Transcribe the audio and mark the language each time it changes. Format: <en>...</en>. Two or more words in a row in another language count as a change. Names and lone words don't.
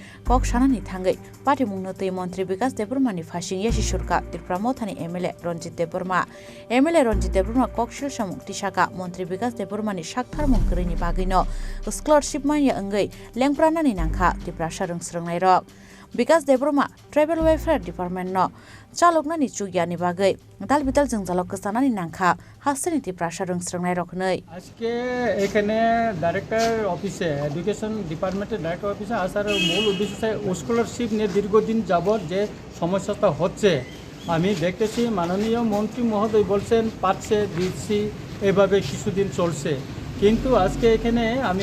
<trp>Kok Shanani Thangai Pati Mungnotei Mantri Bikash Debbarma ni Phasing Yeshi Surka Tipramo Thani MLA Ranjit Debbarma MLA Ranjit Debbarma Kokshil Samung Tishaka Mantri Bikash Debbarma ni Shakthar Mungkore ni Bagwino Scholarship Manya Ngai Lengprana ni Nangkha Tiprasa Rwngsrwngnairok Bikash Debbarma Tribal Welfare Department no chalokna ni chugyani bagai dalbital jingjalok kasanani nangkha hasini Tiprasa Rwngsrwngnairok hnei</trp> <bn>আজকে এখানে</bn> <en>director office education department director office</en> <bn>আসার মূল উদ্দেশ্য স্কলারশিপ নিয়ে দীর্ঘদিন যাবত যে সমস্যাটা হচ্ছে আমি দেখতেছি মাননীয় মন্ত্রী মহোদয় বলছেন পাচ্ছে দিচ্ছি এভাবে কিছুদিন চলছে কিন্তু আজকে এখানে আমি</bn>